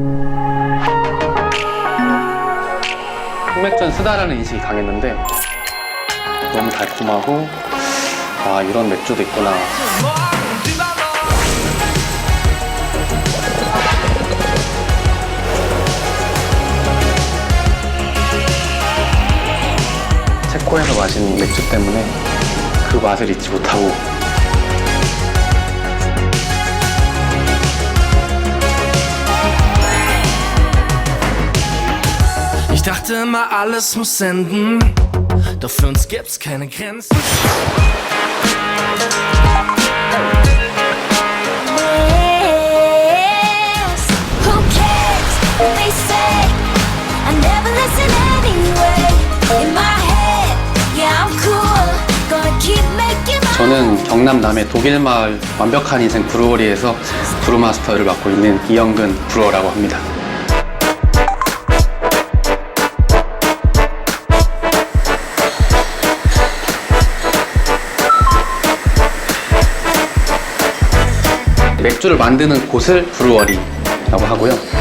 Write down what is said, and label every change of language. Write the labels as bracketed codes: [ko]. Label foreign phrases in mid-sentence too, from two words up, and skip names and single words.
[ko] 흑맥주는 쓰다라는 인식이 강했는데 너무 달콤하고 이런 맥주도 있구나. 체코에서 마신 맥주 때문에 그 맛을 잊지 못하고 [de] Ich dachte immer, alles muss enden, doch für uns gibt's keine Grenzen. [en] Who cares what they say? I never listen anyway. In my head, yeah, I'm cool. Gonna keep making my [ko] 저는 경남 남해 독일마을 완벽한 인생 브루어리에서 브루마스터를 맡고 있는 이영근 브루어라고 합니다. 맥주를 만드는 곳을 브루어리라고 하고요.